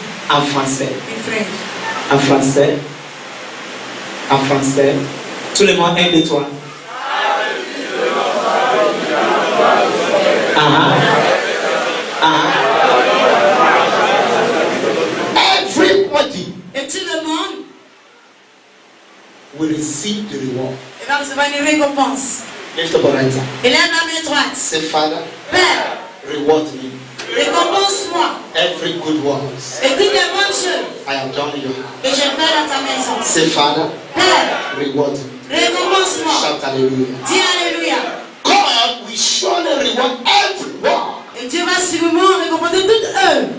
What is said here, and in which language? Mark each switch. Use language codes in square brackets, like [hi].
[fr] En français. En français. En français. Tout le monde, 1, 2, 3. [en] Everybody. [fr] Et tout le monde [en] will receive the reward. [fr] va recevoir une récompense. [en] Lift up your right hand. [fr] Élève la main droite. [en] Say, Father, [fr] Père, [en] reward me. [fr] Récompense-moi. [en] Every good works [fr] Et toutes les bonnes choses [en] I have done in your house. [fr] que j'ai fait dans ta maison. [en] Say, Father, [fr] Père, [en] reward me. [fr] récompense-moi. [en] Shout hallelujah. [fr] Dis Alléluia. [en] God will surely reward every work. [fr] Et Dieu va sûrement récompenser toute œuvre.